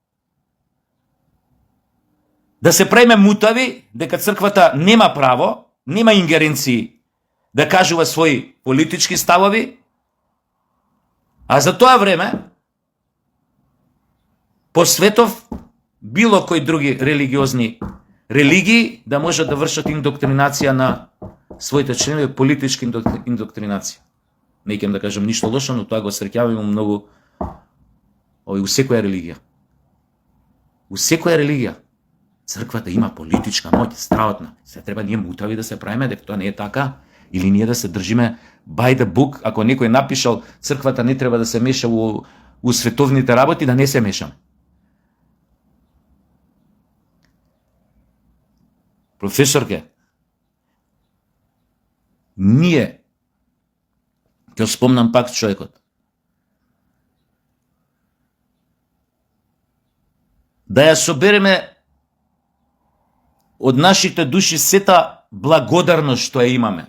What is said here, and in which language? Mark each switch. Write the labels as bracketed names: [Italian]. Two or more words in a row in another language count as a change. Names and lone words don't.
[Macedonian] да се правиме мутави, дека црквата нема право, нема ингеренции да кажува своји политички ставови, а за тоа време по светов било кои други религиозни религии да можат да вршат индоктринација на своите членови, политички индоктринација. Не ќе да кажам ништо лошо, но тоа го среќаваме многу у секоја религија. У секоја религија црквата има политичка моќ, страотна. Се треба ние мутави да се правиме дека тоа не е така, или ние да се држиме [English] by the book, [Macedonian] ако некој напишал црквата не треба да се меша у световните работи, да не се мешаме. Професорке, ние, ќе спомнам пак човекот, да ја собереме од нашите души сета благодарност што ја имаме.